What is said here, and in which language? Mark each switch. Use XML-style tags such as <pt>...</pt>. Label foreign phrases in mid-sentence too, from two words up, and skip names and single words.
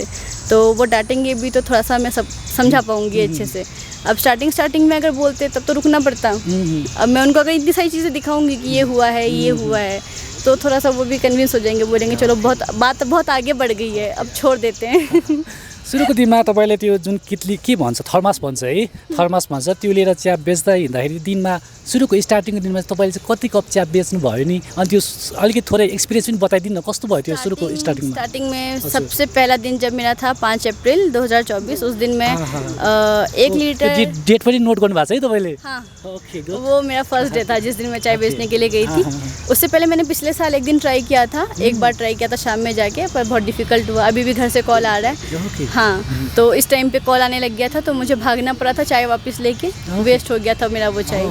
<hi>तो वो डांटेंगे भी तो थोड़ा सा मैं सब समझा पाऊँगी अच्छे से। अब स्टार्टिंग में अगर बोलते तब तो रुकना पड़ता। अब मैं उनको अगर इतनी सारी चीज़ें दिखाऊंगी कि ये हुआ है, ये हुआ है, तो थोड़ा सा वो भी कन्विंस हो जाएंगे, बोलेंगे चलो बात बहुत आगे बढ़ गई है, अब छोड़ देते हैं।</hi> <ne>सुरुको दिनमा तपाईँले त्यो जुन कितली के भन्छ, थर्मास भन्छ है, थर्मास भन्छ, त्यो लिएर चिया बेच्दा हिँड्दाखेरि दिनमा सुरुको स्टार्टिङको दिनमा तपाईँले चाहिँ कति कप चिया बेच्नु भयो नि, अनि त्यो अलिकति थोरै एक्सपिरियन्स पनि बताइदिनु न, कस्तो भयो त्यो सुरुको स्टार्टिङमा?</ne> <hi>स्टार्टिङ में सबसे पहला दिन जब मेरा था 5 अप्रैल 2024, उस दिन मैं 1 लीटर</hi> <ne>डेट पनि नोट गर्नु भएको छ है तपाईँले?</ne> <hi>हाँ, ओके, वो मेरा</hi> <en>first day</en> <hi>था जिस दिन मैं चाय बेचने के लिए गई थी। उससे पहले मैंने पिछले साल एक दिन ट्राई किया था, एक बार ट्राई किया था शाम में जाके, पर बहुत डिफिकल्ट हुआ। अभी भी घर से कॉल आ रहा है। हाँ, तो इस टाइम पे कॉल आने लग गया था, तो मुझे भागना पड़ा था चाय वापस लेके, वेस्ट हो गया था मेरा वो चाय।</hi>